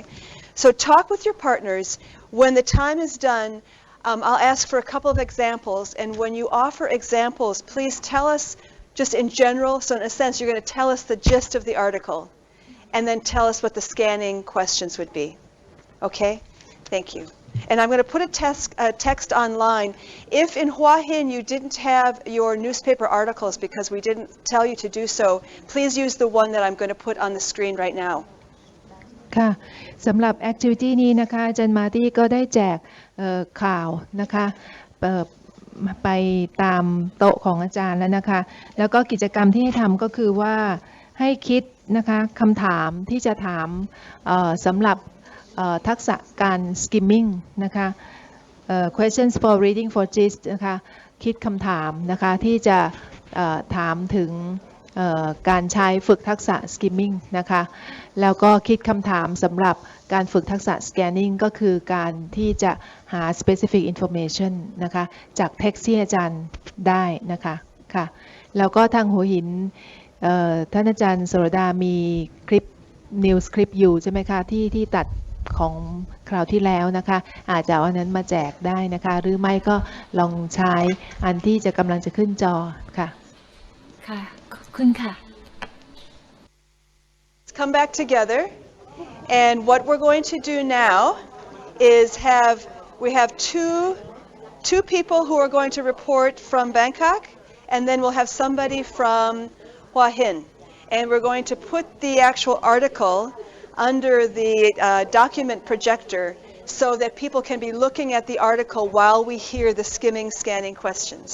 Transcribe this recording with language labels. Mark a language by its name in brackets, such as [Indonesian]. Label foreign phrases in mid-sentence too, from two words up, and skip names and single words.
[English] So talk with your partners. When the time is done, I'll ask for a couple of examples, and when you offer examples, please tell us just in general, so in a sense, you're going to tell us the gist of the article, and then tell us what the scanning questions would be, okay? Thank you. And I'm going to put a text online. If in Hua Hin you didn't have your newspaper articles because we didn't tell you to do so, please use the one that I'm going to put on the screen right now. [Thai] ค่ะสำหรับ activity นี้นะคะอาจารย์มาร์ตี้ก็ได้แจกข่าวนะคะไปตามโต๊ะของอาจารย์แล้วนะคะแล้วก็กิจกรรมที่ให้ทำก็คือว่าให้คิดนะคะคำถามที่ จะถามสำหรับทักษะการ skimming นะคะ [English] questions for reading for gist [Thai] นะคะคิดคำถามนะคะที่จะถามถึงการใช้ ฝึกทักษะ skimming นะคะแล้วก็คิดคำถามสำหรับการฝึกทักษะ scanning ก็คือการที่จะหา [English] specific information [Thai] นะคะจาก text ที่อาจารย์ได้นะคะค่ะแล้วก็ทางหัวหินท่านอาจารย์สรดามีคลิป news คลิปอยู่ใช่ไหมคะที่ตัดของคราวที่แล้วนะคะอาจจะเอาอันนั้นมาแจกได้นะคะหรือไม่ก็ลองใช้อันที่จะกำลังจะขึ้นจอค่ะ ค่ะขอบคุณค่ะ [English] Come back together, and what we're going to do now is we have two people who are going to report from Bangkok, and then we'll have somebody from Hua Hin, and we're going to put the actual article under the document projector so that people can be looking at the article while we hear the skimming, scanning questions.